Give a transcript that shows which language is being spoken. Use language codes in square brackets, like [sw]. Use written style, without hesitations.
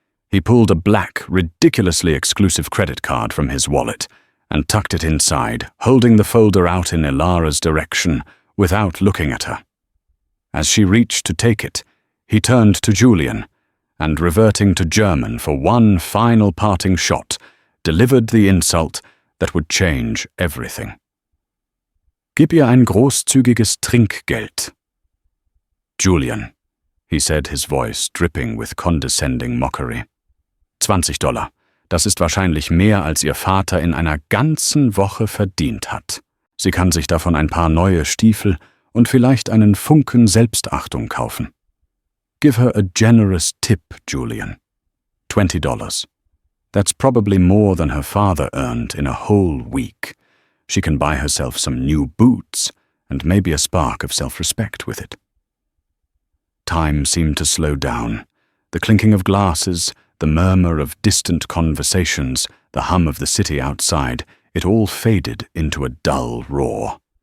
[en] He pulled a black, ridiculously exclusive credit card from his wallet and tucked it inside, holding the folder out in Elara's direction without looking at her. As she reached to take it, he turned to Julian and, reverting to German for one final parting shot, delivered the insult that would change everything. [de] Gib ihr ein großzügiges Trinkgeld. [en] Julian, he said, his voice dripping with condescending mockery. $20. [de] Das ist wahrscheinlich mehr, als ihr Vater in einer ganzen Woche verdient hat. Sie kann sich davon ein paar neue Stiefel und vielleicht einen Funken Selbstachtung kaufen. [en] Give her a generous tip, Julian. $20. That's probably more than her father earned in a whole week. She can buy herself some new boots and maybe a spark of self-respect with it. Time seemed to slow down. The clinking of glasses, the murmur of distant conversations, the hum of the city outside, it all faded into a dull roar.